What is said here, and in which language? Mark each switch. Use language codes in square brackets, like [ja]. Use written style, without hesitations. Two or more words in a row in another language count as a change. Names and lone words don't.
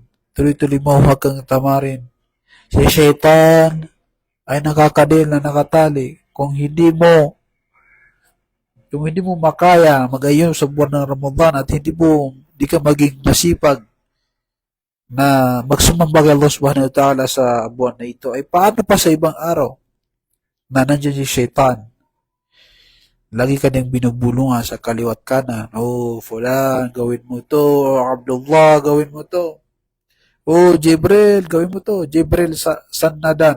[tl] Tuloy-tuloy mo, huwag kang tamarin. Si Shaitan ay nakakadil na nakatali. Kung hindi mo makaya mag-ayun sa buwan ng Ramadan at hindi ka maging masipag na magsumamba kay Allah [ar] سبحانه وتعالى [tl] sa buwan na ito, ay paano pa sa ibang araw na nandiyan si Shaitan? Lagi ka niyang binubulungan sa kaliwat kanan. Oh, fulan, gawin mo to. Abdullah, gawin mo to. Oh, Jibril, gawin mo to. Jibril Sannadan.